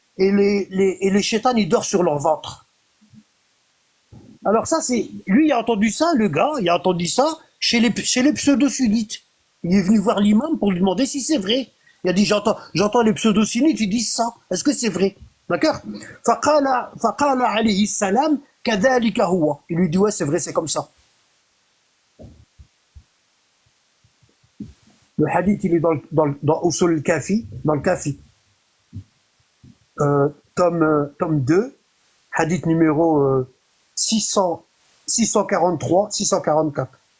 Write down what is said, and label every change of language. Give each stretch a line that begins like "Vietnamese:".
French: Et les chétans, ils dorment sur leur ventre. Alors ça, lui, il a entendu ça, le gars, il a entendu ça chez les pseudo-sunnites. Il est venu voir l'imam pour lui demander si c'est vrai. Il a dit, j'entends les pseudo-sunnites, ils disent ça. Est-ce que c'est vrai? D'accord?
Arabic: فقال عليه السلام كذلك هو.
French: Il lui dit, ouais, c'est vrai, c'est comme ça. Le hadith, il est dans Usul al-Kafi, dans le Kafi. Tome 2, hadith numéro 643, 644.